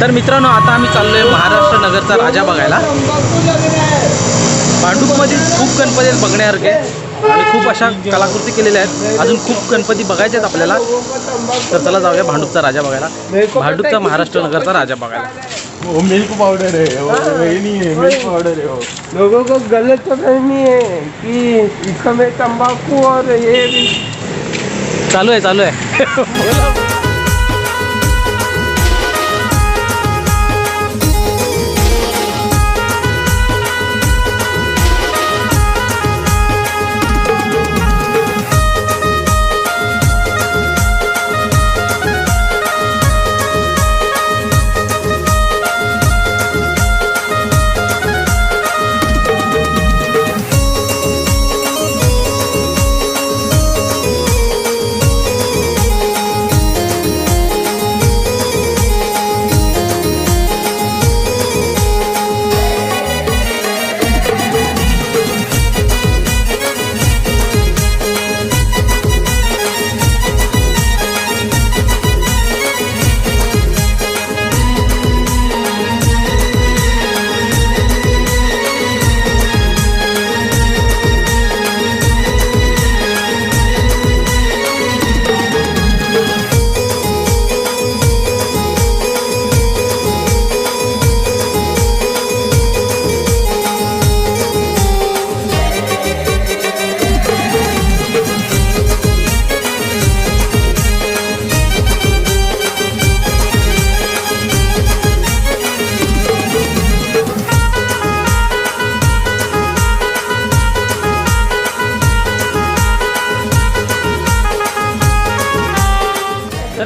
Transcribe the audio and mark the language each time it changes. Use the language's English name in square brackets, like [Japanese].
[Marathi] तर मित्रांनो, आता आम्ही चाललोय महाराष्ट्र नगरचा राजा बघायला. भांडूपमध्ये खूप गणपती आहेत बघण्यासारखे आणि खूप अशा कलाकृती केलेल्या आहेत. अजून खूप गणपती बघायचे आहेत आपल्याला. तर चला जाऊया भांडूपचा राजा बघायला, भांडूपचा महाराष्ट्र नगरचा राजा बघायला. [Hindi] वो मिल्क पाउडर है, वो नहीं है, मिल्क पाउडर है वो. लोगों को गलत फहमी है कि इसमें तंबाकू और ये भी. [Marathi] चालू आहे तर